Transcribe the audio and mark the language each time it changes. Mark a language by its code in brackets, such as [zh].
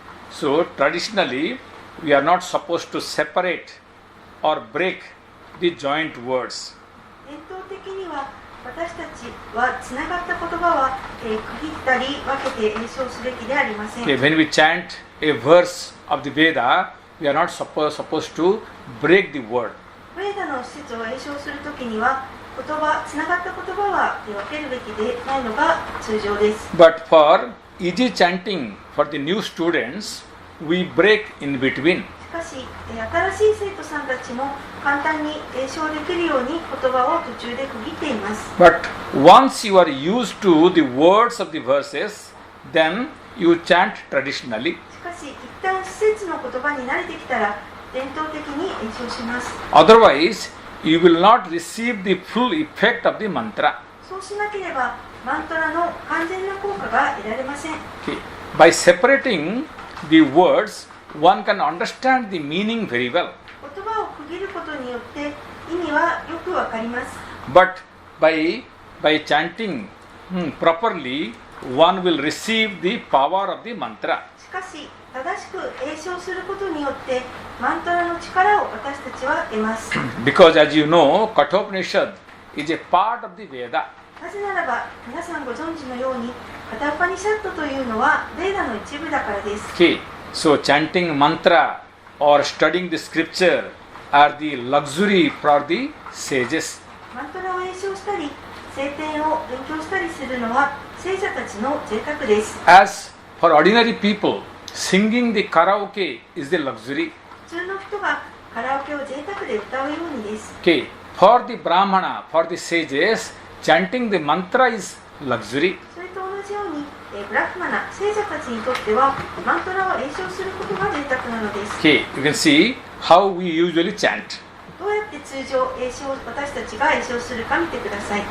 [en] So traditionally we are not supposed to separate or break the joint words. [ja] 伝統的には私たちはつながった言葉は区切ったり分けて演唱すべきでありません。 [en] Okay, when we chant a verse of the Veda, we are not supposed to break the word. [ja] ヴェーダの施設を詠唱するときには言葉、つながった言葉は分けるべきでないのが通常です。 [en] But for easy chanting for the new students, we break in between. [ja] しかし、新しい生徒さんたちも簡単に詠唱できるように言葉を途中で区切っています。 [en] But once you are used to the words of the verses, then you chant traditionally. [ja] しかし、一旦施設の言葉に慣れてきたら伝統的に詠唱します。 [en] Otherwise, you will not receive the full effect of the mantra. [ja] そうしなければマントラの完全な効果が得られません。 [en] Okay. By separating the words, one can understand the meaning very well. [ja] 言葉を区切ることによって意味はよくわかります。 [en] But by chanting properly, one will receive the power of the mantra. [ja] しかし、正しく詠唱することによってマントラの力を私たちは得ます。 [en] Because as you know, Kathopanishad is a part of the Veda. [ja] なぜならば、皆さんご存知のように、カタウパニシャットというのはベーダの一部だからです。 [en] Okay. So chanting mantra or studying the scripture are the luxury for the sages. [ja] マントラを詠唱したり、聖典を勉強したりするのは聖者たちの贅沢です。 [en] As for ordinary people, singing the karaoke is the luxury. [ja] 普通の人がカラオケを贅沢で歌うようにです。 [en] Okay. For the brahmana, for the sages, chanting the mantra is luxury. [ja] それと同じように、ブラフマナ、聖者たちにとってはマントラを詠唱することが贅沢なのです。 [en] Okay. You can see how we usually chant. [ja] どうやって通常私たちが詠唱するか見てください。